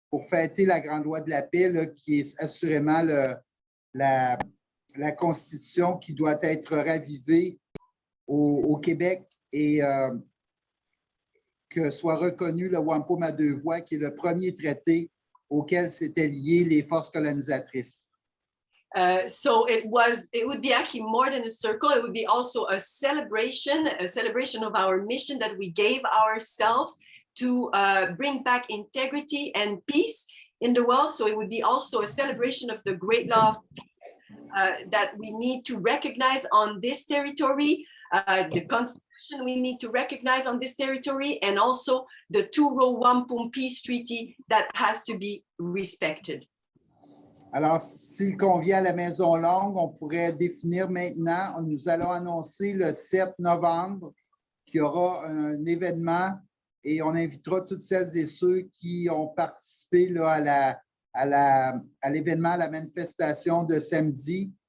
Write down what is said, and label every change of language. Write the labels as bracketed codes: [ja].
[fr] fêter la grande loi de la paix là, qui est assurément la Constitution qui doit être ravivée au Québec et que soit reconnu le Wampum à deux voies, qui est le premier traité auquel s'étaient liées les forces colonisatrices. [en] So it would be actually more than a circle. It would be also a celebration of our mission that we gave ourselves to bring back integrity and peace in the world. So it would be also a celebration of the great law of peace that we need to recognize on this territory, the Constitution we need to recognize on this territory, and also the two-row Wampum Peace Treaty that has to be respected. [fr] Alors, s'il convient à la Maison Longue, on pourrait définir maintenant, nous allons annoncer le 7 novembre qu'il y aura un événement et on invitera toutes celles et ceux qui ont participé là, à l'événement, à la manifestation de samedi.